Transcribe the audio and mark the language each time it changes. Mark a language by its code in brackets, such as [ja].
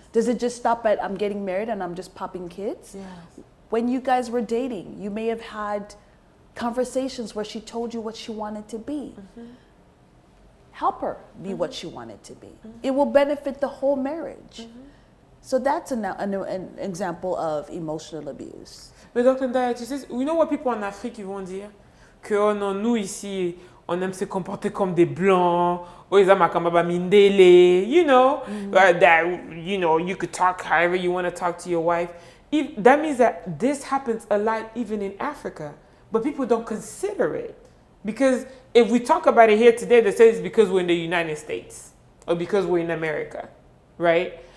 [en] Does it just stop at, I'm getting married and I'm just popping kids? Yes. When you guys were dating, you may have had conversations where she told you what she wanted to be. help her be what she wanted to be. It will benefit the whole marriage. So that's an example of emotional abuse. [fr] Mais Dr Ndaya, tu sais, [en] you know what people [fr] en Afrique ils vont dire? Que oh non, nous ici, on aime se comporter comme des blancs. [en] Or mindele, you know, that, you know, you could talk however you want to talk to your wife. That means that this happens a lot even in Africa, but people don't consider it. Because if we talk about it here today, they say it's because we're in the United States or because we're in America, right?